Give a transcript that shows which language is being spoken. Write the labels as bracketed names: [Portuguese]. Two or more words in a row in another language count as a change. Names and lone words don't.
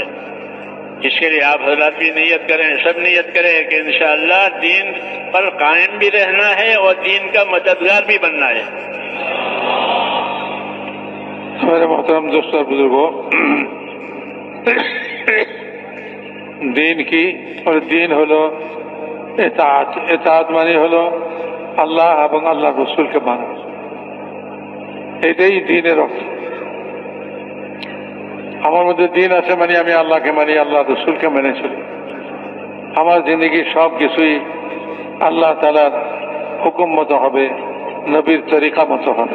[Urdu] اس کے لیے آپ حضرات بھی نیت کریں، سب نیت کریں کہ انشاءاللہ دین پر قائم بھی رہنا ہے اور دین کا مددگار بھی بننا ہے. میرے محترم دوستوں اور بزرگوں، دین کی اور دین [Bangla] হলো اطاعت মানে হলো আল্লাহ এবং আল্লাহ রসুলকে মানা। এটাই দিনের অর্থ। আমার মধ্যে দিন আছে মানে আমি আল্লাহকে মানি, আল্লাহ রসুলকে মেনে চলি। আমার জিন্দগি সব কিছুই আল্লাহ তাআলার হুকুম মতো হবে, নবীর তরিকা মতো হবে।